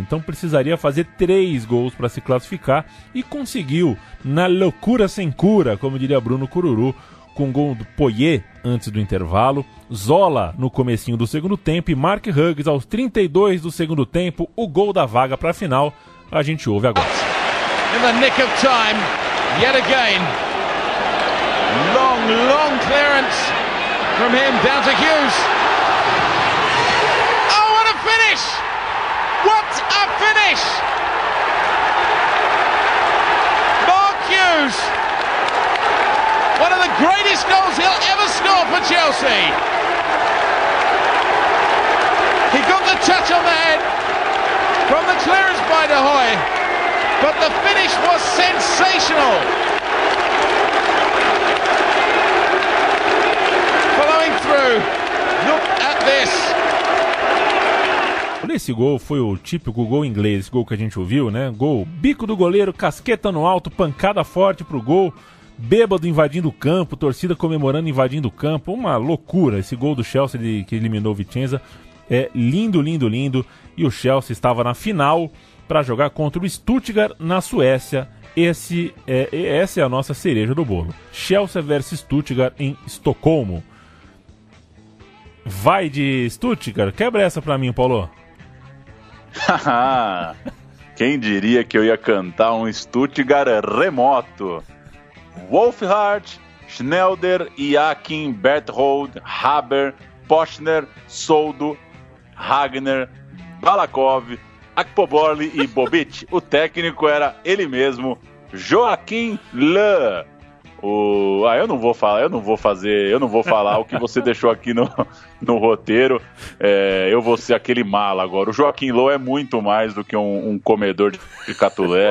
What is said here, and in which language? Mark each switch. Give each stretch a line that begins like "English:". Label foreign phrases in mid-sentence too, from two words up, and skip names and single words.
Portuguese: Então precisaria fazer 3 gols para se classificar e conseguiu, na loucura sem cura, como diria Bruno Cururu, com o gol do Poyet antes do intervalo, Zola no comecinho do segundo tempo e Mark Hughes aos 32 do segundo tempo, o gol da vaga para a final. A gente ouve agora.
English: In the nick of time, yet again. Long clearance from him down to Hughes. Oh, what a finish! What a finish! Mark Hughes, one of the greatest goals he'll ever score for Chelsea. He got the touch on the head from the clearance by De Hoy, but the finish was sensational. Following through, look at this.
Portuguese: Esse gol foi o típico gol inglês, esse gol que a gente ouviu, né? Gol, bico do goleiro, casqueta no alto, pancada forte pro gol, bêbado invadindo o campo, torcida comemorando invadindo o campo, uma loucura. Esse gol do Chelsea que eliminou o Vicenza é lindo, lindo, lindo. E o Chelsea estava na final para jogar contra o Stuttgart na Suécia. Essa é a nossa cereja do bolo. Chelsea versus Stuttgart em Estocolmo. Vai de Stuttgart? Quebra essa pra mim, Paulo. Quem diria que eu ia cantar um Stuttgart remoto? Wolfhard, Schneider, Iakin, Berthold, Haber, Pochner, Soldo, Hagner, Balakov, Akpoborli e Bobic. O técnico era ele mesmo, Joachim Löw. Eu não vou falar o que você deixou aqui no roteiro. Eu vou ser aquele mala agora. O Joaquim Löw é muito mais do que um comedor de catulé.